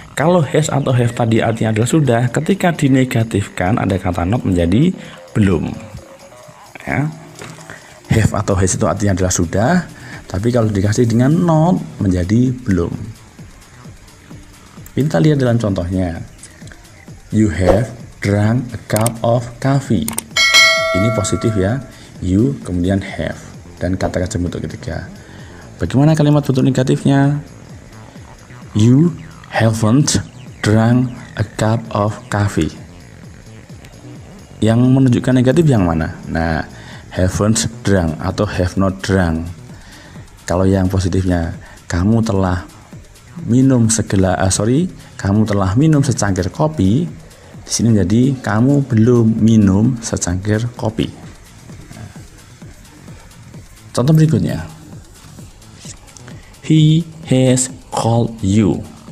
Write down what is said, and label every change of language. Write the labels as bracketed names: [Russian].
[Indonesian] Kalau has atau have tadi artinya adalah sudah, ketika dinegatifkan ada kata not menjadi belum. Ya. Have atau has itu artinya adalah sudah, tapi kalau dikasih dengan not menjadi belum. Kita lihat dalam contohnya. [English] You have drunk a cup of coffee. [Indonesian] Ini positif ya. You kemudian have dan kata kerja bentuk ketiga. Bagaimana kalimat bentuk negatifnya? [English] You haven't drunk a cup of coffee. [Indonesian] Yang menunjukkan negatif yang mana? Nah, [English] haven't drunk [Indonesian] atau [English] have not drunk. [Indonesian] Kalau yang positifnya, kamu telah minum kamu telah minum secangkir kopi. Di sini menjadi kamu belum minum secangkir kopi. Contoh berikutnya, [English] he has called you.